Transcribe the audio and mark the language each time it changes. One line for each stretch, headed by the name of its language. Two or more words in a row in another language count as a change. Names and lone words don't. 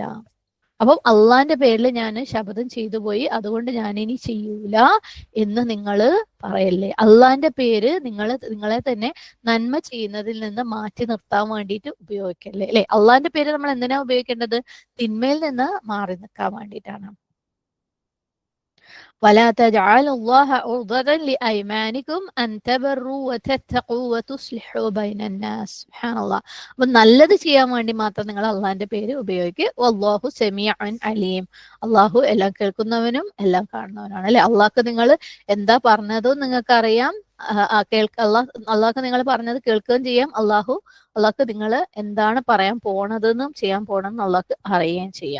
Malayalam: അപ്പം അള്ളാന്റെ പേരിൽ ഞാൻ ശപഥം ചെയ്തു പോയി, അതുകൊണ്ട് ഞാൻ ഇനി ചെയ്യൂല എന്ന് നിങ്ങൾ പറയല്ലേ. അള്ളാന്റെ പേര് നിങ്ങളെ തന്നെ നന്മ ചെയ്യുന്നതിൽ നിന്ന് മാറ്റി നിർത്താൻ വേണ്ടിയിട്ട് ഉപയോഗിക്കല്ലേ, അല്ലെ. അള്ളാന്റെ പേര് നമ്മൾ എന്തിനാ ഉപയോഗിക്കേണ്ടത്? തിന്മയിൽ നിന്ന് മാറി നിൽക്കാൻ വേണ്ടിയിട്ടാണ്.
Arabic: ولا تجعلوا الله عرضة لأيمانكم أن تبروا وتتقوا وتصلحوا بين الناس.
Malayalam: സുബ്ഹാനല്ലാഹ്. അപ്പൊ നല്ലത് ചെയ്യാൻ വേണ്ടി മാത്രം നിങ്ങൾ അള്ളാഹിന്റെ പേര് ഉപയോഗിക്കുക.
Arabic: والله سميع عليم.
Malayalam: അള്ളാഹു എല്ലാം കേൾക്കുന്നവനും എല്ലാം കാണുന്നവനാണ്, അല്ലെ. അള്ളാഹ്ക്ക് നിങ്ങൾ എന്താ പറഞ്ഞതും നിങ്ങൾക്ക് അറിയാം, അള്ളാഹ്ക്ക് നിങ്ങൾ പറഞ്ഞത് കേൾക്കുകയും ചെയ്യാം. അള്ളാഹ്ക്ക് നിങ്ങൾ എന്താണ് പറയാൻ പോണതെന്നും ചെയ്യാൻ പോണെന്നും അള്ളാഹ്ക്ക് അറിയുകയും ചെയ്യാം.